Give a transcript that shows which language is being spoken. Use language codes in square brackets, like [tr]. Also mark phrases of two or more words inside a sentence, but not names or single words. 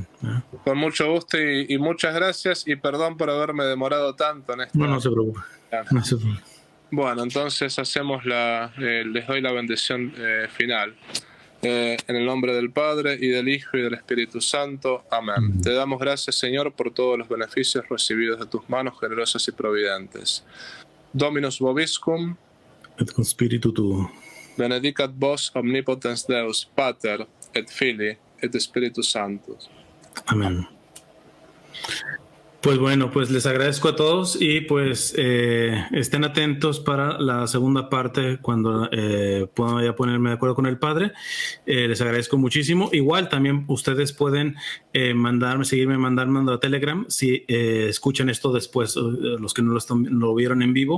[es] Con mucho gusto y muchas gracias, y perdón por haberme demorado tanto en esto. No se preocupe. No se preocupe. Bueno, entonces hacemos les doy la bendición final. En el nombre del Padre, y del Hijo, y del Espíritu Santo. Amén. Te damos gracias, Señor, por todos los beneficios recibidos de tus manos generosas y providentes. [la] Dominus vobiscum, et con spiritu tuo. benedicat vos omnipotens Deus, Pater, et Filii, et Spiritus Sanctus. Amén. [es] Pues bueno, pues les agradezco a todos y pues estén atentos para la segunda parte cuando pueda ya ponerme de acuerdo con el padre. Les agradezco muchísimo. Igual también ustedes pueden seguirme mandando a Telegram si escuchan esto después, los que no lo vieron en vivo.